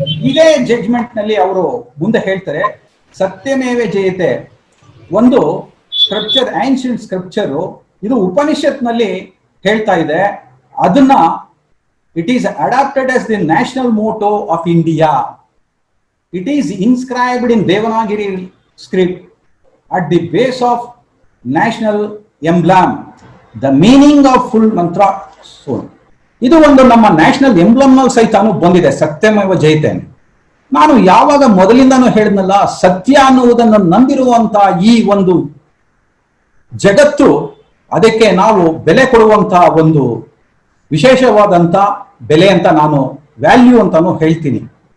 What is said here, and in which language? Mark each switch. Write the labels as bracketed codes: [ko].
[kn] ಇದೇ ಜಡ್ಜ್ಮೆಂಟ್ ನಲ್ಲಿ ಅವರು ಮುಂದೆ ಹೇಳ್ತಾರೆ, ಸತ್ಯಮೇವ ಜಯತೆ ಒಂದು ಸ್ಕ್ರಿಪ್ಚರ್, ಆನ್ಷಿಯಂಟ್ ಸ್ಕ್ರಿಪ್ಚರ್, ಇದು ಉಪನಿಷತ್ ನಲ್ಲಿ ಹೇಳ್ತಾ ಇದೆ. ಅದನ್ನ [en] It is adapted as the national motto of India. It is inscribed in Devanagari script at the base of national emblem. The meaning of full mantra. [kn] So, ಇದು ಒಂದು ನಮ್ಮ ನ್ಯಾಷನಲ್ ಎಂಬ್ಲಮ್ ನಲ್ಲಿ ಸಹಿತ ಬಂದಿದೆ ಸತ್ಯಮೇವ ಜಯತೆ. ನಾನು ಯಾವಾಗ ಮೊದಲಿಂದಾನು ಹೇಳಿದ್ನಲ್ಲ, ಸತ್ಯ ಅನ್ನುವುದನ್ನು ನಂಬಿರುವಂತ ಈ ಒಂದು ಜಗತ್ತು, ಅದಕ್ಕೆ ನಾವು ಬೆಲೆ ಕೊಡುವಂತ ಒಂದು ವಿಶೇಷವಾದಂತ ಬೆಲೆ ಅಂತ ನಾನು ವ್ಯಾಲ್ಯೂ ಅಂತಾನು ಹೇಳ್ತೀನಿ.